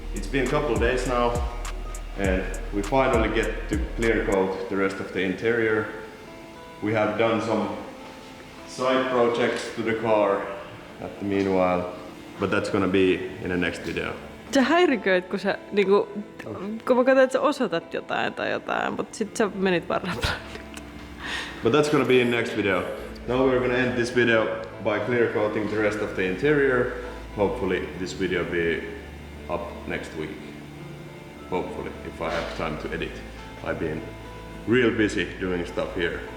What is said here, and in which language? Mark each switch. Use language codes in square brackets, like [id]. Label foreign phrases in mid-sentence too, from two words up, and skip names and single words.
[en] been a couple of days now and we finally get to clear coat the rest of the interior. We have done some side projects to the car at the meanwhile, but that's gonna be in the next video. [fi] Sä häiriköit, kun sä niinku, kun mä katsoin, että sä osoitat jotain tai jotain, mutta sit sä menit vaan räplään. [en] But that's gonna be in next video. Now we're gonna end this video by clear coating the rest of the interior. Hopefully this video be up next week. Hopefully, if I have time to edit. I've been real busy doing stuff here.